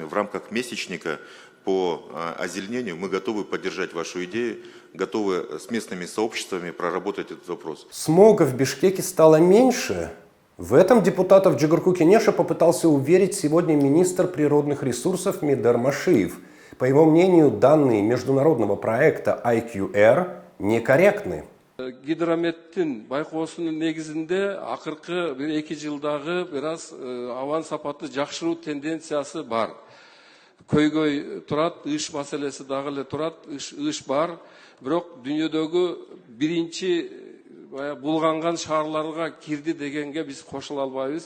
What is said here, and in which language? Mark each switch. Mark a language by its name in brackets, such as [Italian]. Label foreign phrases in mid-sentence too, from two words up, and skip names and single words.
[Russian] В рамках месячника по озеленению мы готовы поддержать вашу идею, готовы с местными сообществами проработать этот вопрос. Смога в Бишкеке стало меньше? В этом депутатов Джигарку Кенеша попытался уверить сегодня министр природных ресурсов Мидар Машиев. По его мнению, данные международного проекта IQR некорректны. [Kyrgyz] Гидрометтин байкоосунун негизинде акыркы 2 жылдагы бир аз абан сапаты жакшыруу тенденциясы бар. Көйгөй турат, ыш маселеси дагы эле турат, ыш бар. Бирок дүйнөдөгү биринчи булганган шаарларга кирди дегенге биз кошула албайбыз.